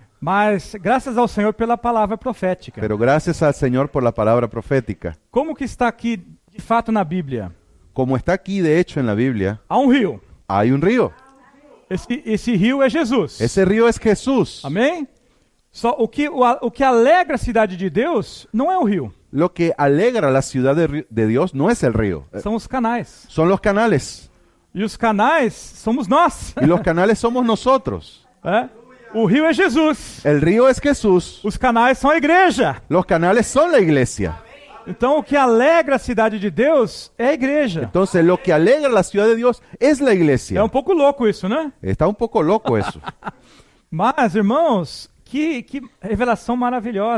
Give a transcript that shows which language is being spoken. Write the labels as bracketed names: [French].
[Portuguese] Mas graças ao Senhor pela palavra profética. [Spanish] Pero gracias al Señor por la palabra profética. [Portuguese] Como que está aqui de fato na Bíblia? [Spanish] Como está aquí de hecho en la Biblia, [Portuguese] Há um rio. [Spanish] hay un río. [Portuguese] Esse rio é Jesus. [Spanish] Ese río es Jesús. [Portuguese] Amém? Só o que alegra a cidade de Deus não é o rio, [Spanish] Lo que alegra la ciudad de Dios no es el río, [Portuguese] são os canais. [Spanish] son los canales. [Portuguese] E os canais somos nós. [Spanish] Y los canales somos nosotros. [Portuguese] É? O rio é Jesus. [Spanish] El río es Jesús. [Portuguese] Os canais são a igreja. [Spanish] Los canales son la iglesia. [Portuguese] Então o que alegra a cidade de Deus é a igreja. [Spanish] Entonces lo que alegra la ciudad de Dios es la [Portuguese] É [Spanish] iglesia. [Portuguese] um pouco louco isso, né? [Spanish] Está un poco loco eso. [Portuguese] Mas, irmãos, que revelação maravilhosa.